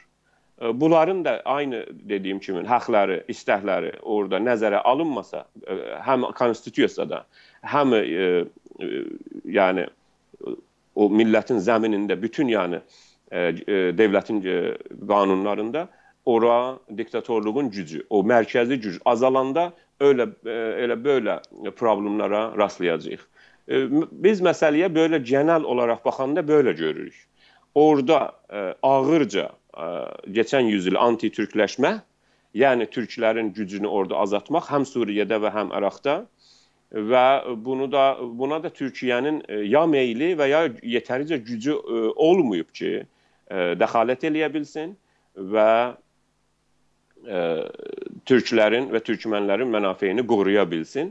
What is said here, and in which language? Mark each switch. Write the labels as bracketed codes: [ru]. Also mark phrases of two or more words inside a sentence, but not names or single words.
[az] Bunların da aynı dediyim kimi haqları, istəkləri orada nəzərə alınmasa, həm konstitusiyada, həm yəni o millətin zəminində, bütün yəni devlətin qanunlarında ora diktatorluğun gücü, o mərkəzi güc azalanda elə böyle problemlara rastlayacağıq. Biz məsələyə [tr] böyle genel olarak [az] baxanda böyle görürük. Orada ağırca [tr] geçen yüzyıl [az] anti-türkləşmə, yəni türklərin gücünü orada azaltmaq həm Suriyedə və həm Irak'da və buna da Türkiyənin ya meyli və ya yetərincə gücü olmayıb ki, dəxalət eləyə bilsin və türklərin və türkmənlərin mənafeyini qoruya bilsin.